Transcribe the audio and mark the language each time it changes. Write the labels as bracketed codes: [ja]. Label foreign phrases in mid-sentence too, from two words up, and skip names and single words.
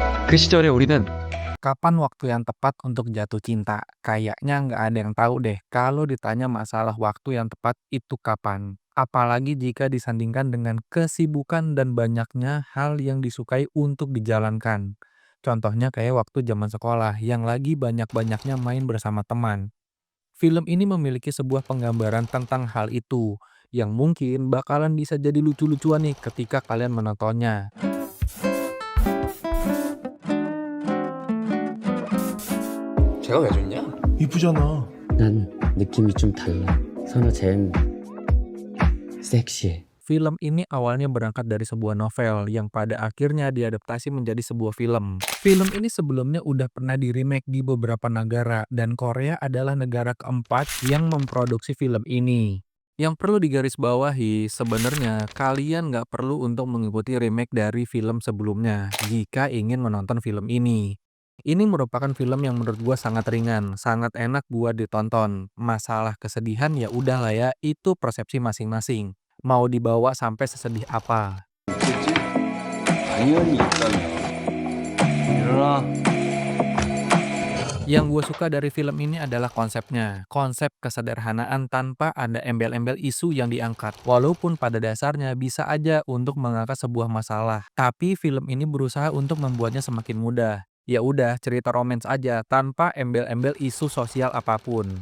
[ko] 그 시절에 우리는 [id] Kapan waktu yang tepat untuk jatuh cinta? Kayaknya nggak ada yang tahu deh kalau ditanya masalah waktu yang tepat itu kapan. Apalagi jika disandingkan dengan kesibukan dan banyaknya hal yang disukai untuk dijalankan. Contohnya kayak waktu zaman sekolah yang lagi banyak-banyaknya main bersama teman. Film ini memiliki sebuah penggambaran tentang hal itu yang mungkin bakalan bisa jadi lucu-lucuan nih ketika kalian menontonnya. [ko] 제가 왜 좋냐? 이쁘잖아. 난 느낌이 좀 달라. 선아, 쟨 섹시해. [id] Film ini awalnya berangkat dari sebuah novel yang pada akhirnya diadaptasi menjadi sebuah film. Film ini sebelumnya udah pernah di-remake di beberapa negara dan Korea adalah negara keempat yang memproduksi film ini. Yang perlu digarisbawahi, sebenarnya kalian nggak perlu untuk mengikuti remake dari film sebelumnya jika ingin menonton film ini. Ini merupakan film yang menurut gua sangat ringan, sangat enak buat ditonton. Masalah kesedihan ya udahlah ya, itu persepsi masing-masing. Mau dibawa sampai sesedih apa. [ko] 있겠지? 당연히 있다며. 일어나. [id] Yang gue suka dari film ini adalah konsepnya. Konsep kesederhanaan tanpa ada embel-embel isu yang diangkat. Walaupun pada dasarnya bisa aja untuk mengangkat sebuah masalah. Tapi film ini berusaha untuk membuatnya semakin mudah. Ya udah, cerita romance aja tanpa embel-embel isu sosial apapun.